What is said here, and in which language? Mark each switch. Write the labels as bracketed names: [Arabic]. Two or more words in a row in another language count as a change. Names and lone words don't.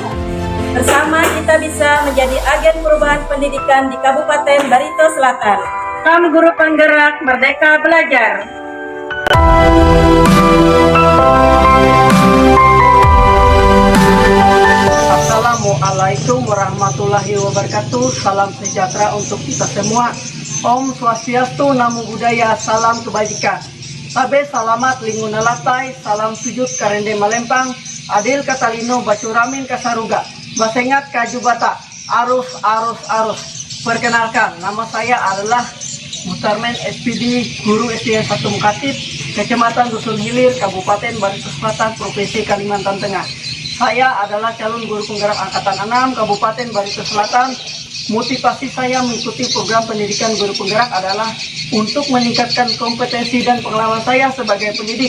[Indonesian] Bersama kita bisa menjadi agen perubahan pendidikan di Kabupaten Barito Selatan. Salam guru penggerak, merdeka belajar. [Arabic] السلام عليكم ورحمة الله وبركاته. [Indonesian] Salam sejahtera untuk kita semua. [Balinese] Om Swastiastu, [Pali] Namo Buddhaya, [Indonesian] salam kebajikan. [Ngaju] Sabe salamat lingun nalatai, salam sujud karende malempang, adil katalino bacuramin kasaruga, basengat kajubata, arus arus arus. [Indonesian] Perkenalkan, nama saya adalah Mustarmen SPD, guru SD 1 Mukatib, Kecamatan Dusun Hilir, Kabupaten Barito Selatan, Provinsi Kalimantan Tengah. Saya adalah calon guru penggerak angkatan 6 Kabupaten Barito Selatan. Motivasi saya mengikuti program pendidikan guru penggerak adalah untuk meningkatkan kompetensi dan pengalaman saya sebagai pendidik.